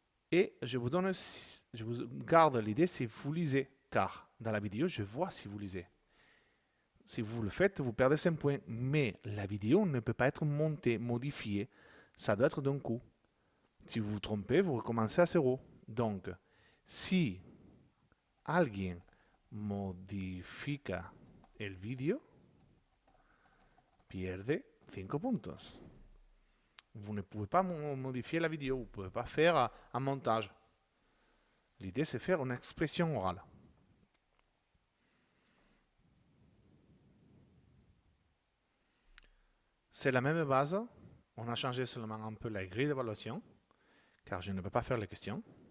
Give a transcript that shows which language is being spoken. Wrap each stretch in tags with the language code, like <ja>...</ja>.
<fr>Et je vous garde l'idée si vous lisez, car dans la vidéo, je vois si vous lisez. Si vous le faites, vous perdez 5 points, mais la vidéo ne peut pas être montée, modifiée, ça doit être d'un coup. Si vous vous trompez, vous recommencez à 0. Donc,</fr> <es>si alguien modifica el vídeo, pierde 5 puntos.</es> <fr>Vous ne pouvez pas modifier la vidéo, vous ne pouvez pas faire un montage. L'idée, c'est faire une expression orale. C'est la même base. On a changé seulement un peu la grille d'évaluation, car je ne peux pas faire les questions.</fr>